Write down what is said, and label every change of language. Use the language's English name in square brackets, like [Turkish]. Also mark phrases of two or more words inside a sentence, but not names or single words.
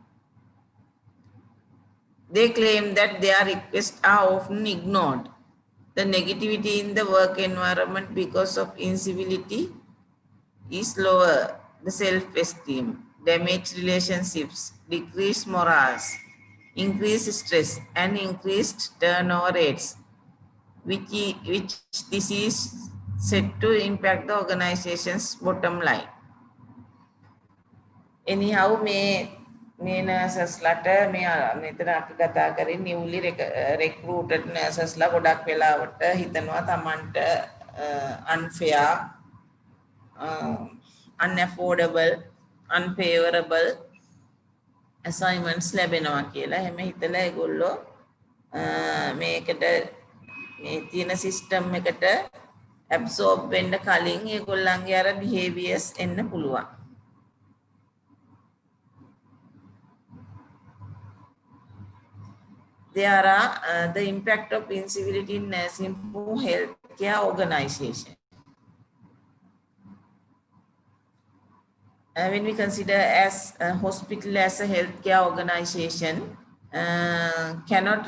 [English] They claim that their requests are often ignored The negativity in the work environment because of incivility is lower the self-esteem, damaged relationships, decreased morals, increased stress, and increased turnover rates, which this is said to impact the organization's bottom line. Anyhow, [Sinhala] මේ නර්සස්ලට මෙතන අපි කතා කරේ [English] newly recruited [Sinhala] නර්සස්ලා ගොඩක් වෙලාවට හිතනවා තමන්ට [English] unfair, unaffordable, unfavorable assignments [Sinhala] ලැබෙනවා කියලා. එහෙම හිතලා ඒගොල්ලෝ මේකට මේ තියෙන සිස්ටම් එකට absorb වෙන්න කලින් ඒගොල්ලන්ගේ අර behaviors එන්න පුළුවන්. [English] There are the impact of incivility in nursing for healthcare organization. When we consider as a hospital as a healthcare organization cannot